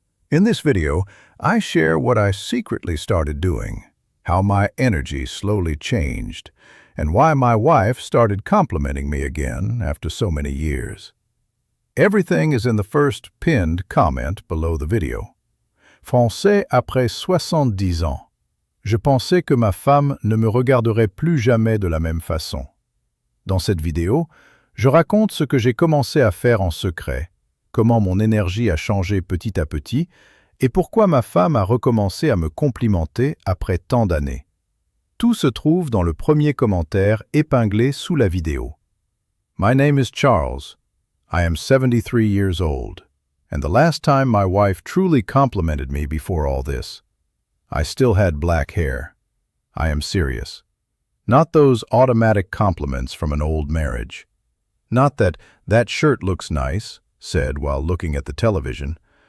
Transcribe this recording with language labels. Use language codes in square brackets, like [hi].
[en] In this video, I share what I secretly started doing, how my energy slowly changed, and why my wife started complimenting me again after so many years. Everything is in the first pinned comment below the video. [fr] Français après 70 ans. Je pensais que ma femme ne me regarderait plus jamais de la même façon. Dans cette vidéo, je raconte ce que j'ai commencé à faire en secret, comment mon énergie a changé petit à petit et pourquoi ma femme a recommencé à me complimenter après tant d'années. Tout se trouve dans le premier commentaire épinglé sous la vidéo. [en] My name is Charles. I am 73 years old, and the last time my wife truly complimented me before all this, I still had black hair. I am serious. Not those automatic compliments from an old marriage. Not that shirt looks nice, said while looking at the television.